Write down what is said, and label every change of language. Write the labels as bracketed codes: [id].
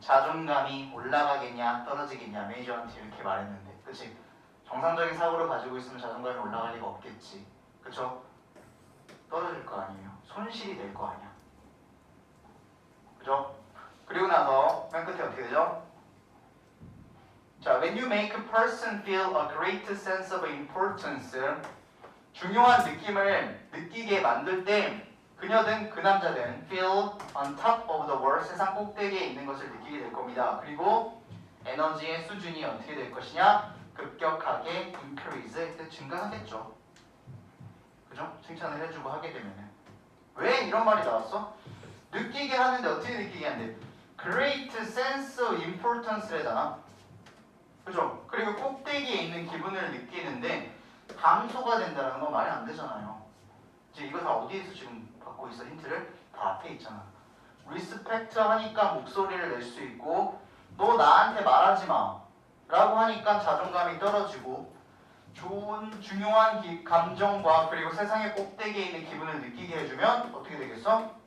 [ko] 자존감이 올라가겠냐? 떨어지겠냐? 메이저한테 이렇게 말했는데, 그치? 정상적인 사고를 가지고 있으면 자존감이 올라갈 리가 없겠지. 그쵸? 떨어질 거 아니에요. 손실이 될 거 아니야. 그죠? 그리고 나서 맨 끝에 어떻게 되죠? [en] 자, when you make a person feel a great sense of importance, [ko] 중요한 느낌을 느끼게 만들 때 그녀든 그 남자든 [en] feel on top of the world, [ko] 세상 꼭대기에 있는 것을 느끼게 될 겁니다. 그리고 에너지의 수준이 어떻게 될 것이냐? 급격하게 increase, 증가하겠죠. 그죠? 칭찬을 해주고 하게 되면은. 왜 이런 말이 나왔어? 느끼게 하는데 어떻게 느끼게 하는데? [en] Great sense of importance래잖아. [ko] 그죠? 그리고 꼭대기에 있는 기분을 느끼는데 감소가 된다는 건 말이 안 되잖아요. 이제 이거 다 어디에서 지금 받고 있어? 힌트를? 다 앞에 있잖아. 리스펙트 하니까 목소리를 낼 수 있고, 너 나한테 말하지 마 라고 하니까 자존감이 떨어지고, 좋은 중요한 감정과 그리고 세상의 꼭대기에 있는 기분을 느끼게 해주면 어떻게 되겠어?